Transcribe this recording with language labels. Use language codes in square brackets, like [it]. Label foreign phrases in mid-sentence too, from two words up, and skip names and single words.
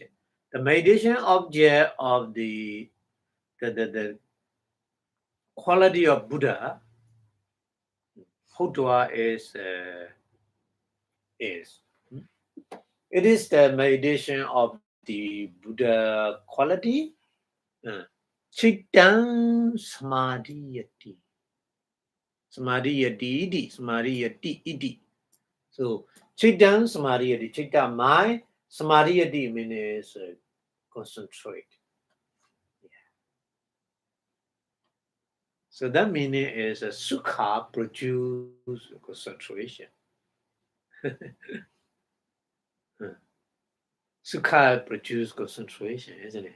[en] The meditation object of the quality of Buddha, Hutwa is. It is the meditation of the Buddha quality. [pi] Chittang Samadhiyati. Samadhiyati iti. So Chittang Samadhiyati. [en] Chitta mind. Samadhiyati means concentrate. So that meaning is sukha produce concentration. Sukha produce concentration, isn't it?